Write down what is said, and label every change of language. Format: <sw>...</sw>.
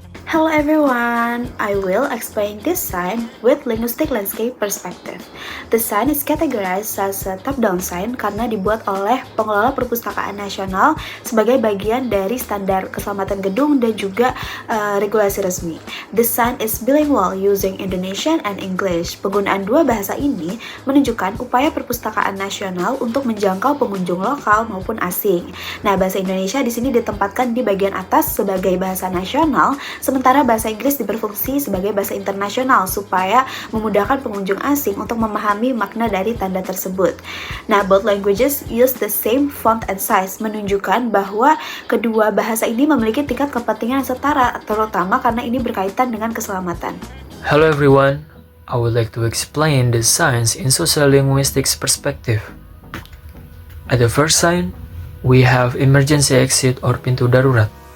<en>Hello everyone, I will explain this sign with linguistic landscape perspective. The sign is categorized as a top-down sign</en> <id>karena dibuat oleh pengelola perpustakaan nasional sebagai bagian dari standar keselamatan gedung dan juga regulasi resmi.</id> <en>The sign is bilingual using Indonesian and English.</en> <id>Penggunaan dua bahasa ini menunjukkan upaya perpustakaan nasional untuk menjangkau pengunjung lokal maupun asing. Nah, bahasa Indonesia di sini ditempatkan di bagian atas sebagai bahasa nasional, sementara bahasa Inggris berfungsi sebagai bahasa internasional supaya memudahkan pengunjung asing untuk memahami makna dari tanda tersebut. Nah,</id> <en>both languages use the same font and size,</en> <id>menunjukkan bahwa kedua bahasa ini memiliki tingkat kepentingan yang setara, terutama karena ini berkaitan dengan keselamatan.</id> <en>Hello everyone. I would like to explain the signs in sociolinguistics perspective. At the first sign, we have emergency exit or</en> <id>pintu darurat.</id>